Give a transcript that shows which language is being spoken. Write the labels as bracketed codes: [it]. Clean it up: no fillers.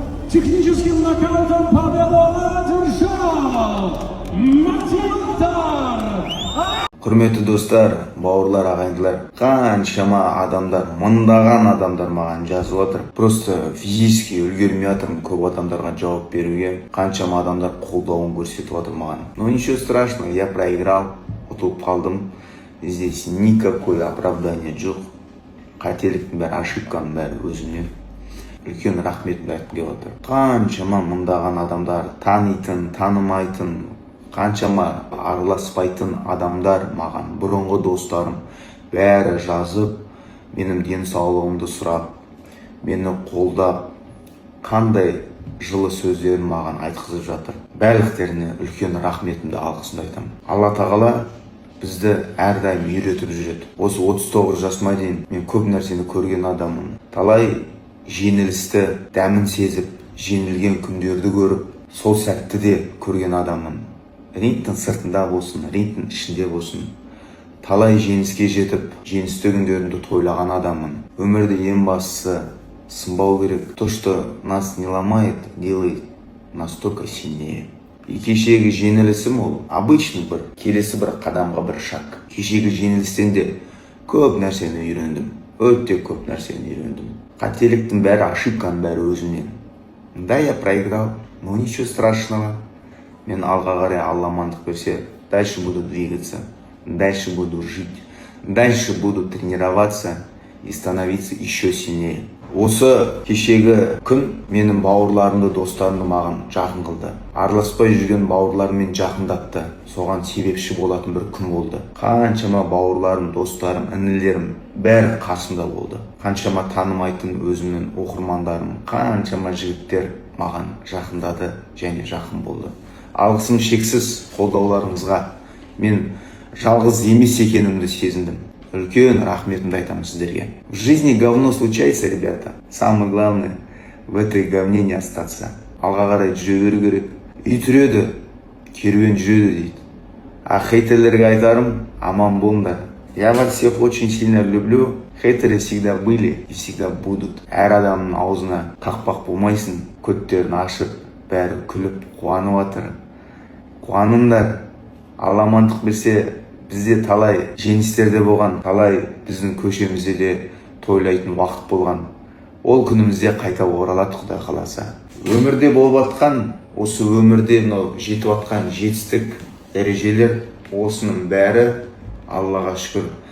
[ru] Техническим нокаутом победу одержал Матилдар. [kk] Құрметті достар, бауырлар, ағайындылар, қаншама адамдар, мыңдаған адамдар маған жазып отыр. [ru] Просто физически [kk] үлгермей жатырмын көп адамдарға жауап беруге. Қаншама адамдар қолдауын көрсетіп отыр маған. [ru] Но ничего страшного, я проиграл, [kk] ұтылып қалдым. [ru] Здесь никакой оправдания [kk] жоқ. Қателіктің бәрі, ошибканың бәрі өзімнен. Үлкен рахметімді айтқым келіп отыр. Қаншама мыңдаған адамдар, танитын, танымайтын, қаншама араласпайтын адамдар маған, бұрынғы достарым, бәрі жазып, менің денсаулығымды сұрап, мені қолдап, қандай жылы сөздерін маған айтқызып жатыр. Барлықтарына үлкен рахметімді, алғысымды айтамын. Алла тағала бізді әрдайым үйретіп жүреді. Осы 39 жасыма дейін мен көп нәрсені көрген адаммын. Талай жеңілісті дәмін сезіп, жеңілген күндерді көріп, сол сәтті де көрген адаммын. Рингтің сыртында болсын, рингтің ішінде болсын. Талай жеңіске жетіп, жеңісті күндерімді тойлаған адаммын. Өмірде ең бастысы сынбау керек. [ru] То, что нас не ломает, делает нас только сильнее. [kk] Кешегі жеңілісім ол обычный бір, келесі бір қадамға бір шаг. Кешегі жеңілістен де көп нәрсені үйрендім. Өте көп нәрсені үйрендім. Қателіктің бәрі, ошибканың бәрі өзімнен. [ru] Да, я проиграл, но ничего страшного. [kk] Мен алға қарай Алла амандық берсе, [ru] дальше буду двигаться, дальше буду жить, дальше буду тренироваться и становиться еще сильнее. [kk] Осы кешегі күн менің бауырларымды, достарымды маған жақын қылды. Араласпай жүрген бауырларыммен жақындатты. Соған себепші болатын бір күн болды. Қаншама бауырларым, достарым, інілерім бәрі қасымда болды. Қаншама танымайтын өзімнің оқырмандарым, қаншама жігіттер маған жақындады және жақын болды. Алғысым шексіз қолдауларыңызға. Мен жалғыз емес екенімді сезіндім. Үлкен рахметімді айтамын сіздерге. [ru] В жизни говно случается, ребята. Самое главное в этой говне не остаться. [kk] Алға қарай жүре беру керек. Үй түреді, керуен жүреді дейді. А хейтерлерге айтарым, аман болыңдар. [ru] Я вас всех очень сильно люблю. Хейтеры всегда были и всегда будут. [kk] Әр адамның аузына қақпақ болмайсың. Көттерін ашып, бәрі күліп, қуанып жатыр. Қуаныңдар. Алла амандық берсе, бізде талай жеңістерде болған, талай біздің көшемізде де тойлайтын уақыт болған. Ол күнімізде қайта оралады, Құдай қаласа. Өмірде болып жатқан, осы өмірде жетіп жатқан жетістік, дәрежелер, осының бәрі Аллаға шүкір.